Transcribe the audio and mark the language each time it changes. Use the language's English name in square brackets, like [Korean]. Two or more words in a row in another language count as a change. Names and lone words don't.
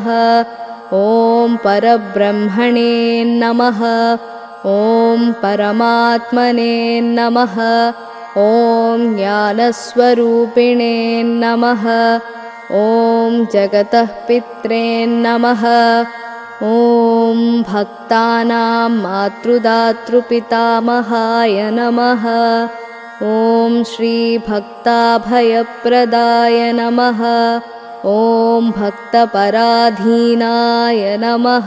[Sanskrit] ॐ परब्रह्मणे नमः. ॐ परमात्मने नमः. ॐ ज्ञानस्वरूपिणे नमः. ॐ जगतः पित्रे नमः. ॐ भक्तानां मातृदातृपितामहाय नमः। ॐ श्रीभक्ताभयप्रदाय नमः। ॐ भक्तपराधीनाय नमः।